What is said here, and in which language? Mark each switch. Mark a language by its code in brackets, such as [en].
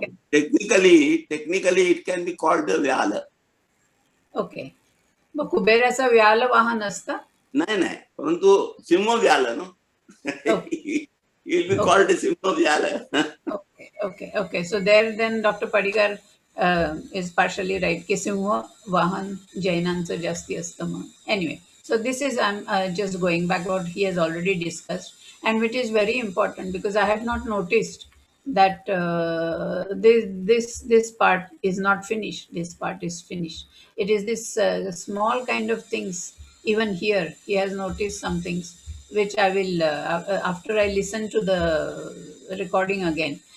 [en] Technically it can be called the Vyala. Okay. [mr] मग कुबेराचा व्याल वाहन असतं? नाही, परंतु सिंह व्याल [en] no. It will be called Simha Vyala. Okay. So there then Dr. Padigar is partially right. [mr] Ki Simha Vahan Jainanचं जास्ती असतं म्हणून. [en] Anyway, so this is, I'm just going back what he has already discussed, and which is very important because I had not noticed that this part is not finished. This part is finished. It is this small kind of things. Even here, he has noticed some things which I will, after I listen to the recording again.